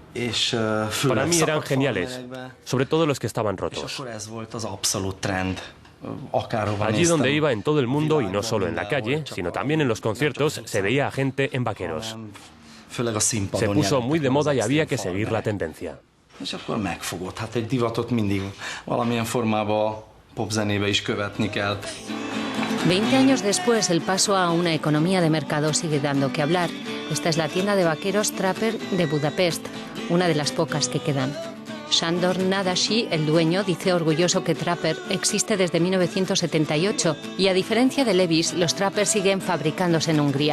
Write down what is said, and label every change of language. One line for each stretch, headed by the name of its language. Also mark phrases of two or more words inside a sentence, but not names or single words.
Spanish: Para mí eran geniales, sobre todo los que estaban rotos. Allí donde iba en todo el mundo, y no solo en la calle, sino también en los conciertos, se veía a gente en vaqueros. Se puso muy de moda y había que seguir la tendencia.
Hungarian: És akkor megfogott. Hát egy divatot mindig valamilyen formában popzenébe is követni kell.
Spanish: 20 años después, el paso a una economía de mercado sigue dando que hablar. Esta es la tienda de vaqueros Trapper de Budapest, una de las pocas que quedan. Sándor Nádasdy, el dueño, dice orgulloso que Trapper existe desde 1978 y, a diferencia de Levi's, los Trapper siguen fabricándose en Hungría.